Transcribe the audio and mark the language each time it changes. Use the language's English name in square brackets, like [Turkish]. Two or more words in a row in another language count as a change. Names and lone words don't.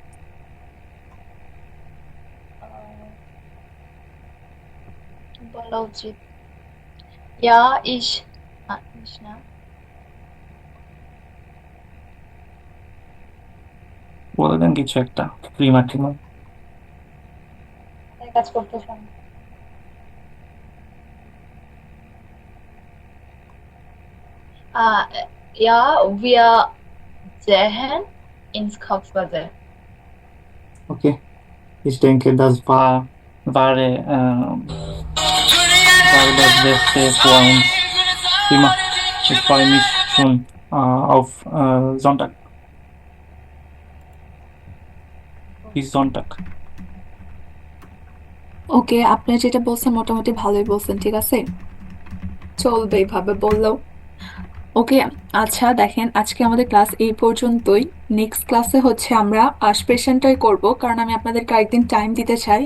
[Bangla] কি বলা উচিত? ইয়া ইস ইস না, বলে দেন কিছু একটা প্রিমাটিমা। কাজ করতেছেন। [German] Ja, wir gehen ins Kaufbazar. Okay, ich denke, das war das Beste für uns. Prima. Ich freue mich schon auf Sonntag. Bis Sonntag. [Bangla] ওকে, আপনি যেটা বলছেন মোটামুটি ভালোই বলছেন, ঠিক আছে, চলবে এইভাবে বললেও। ওকে, আচ্ছা দেখেন, আজকে আমাদের ক্লাস এই পর্যন্তই। নেক্সট ক্লাসে হচ্ছে আমরা আসপিরেশনটাই করব, কারণ আমি আপনাদেরকে একদিন টাইম দিতে চাই।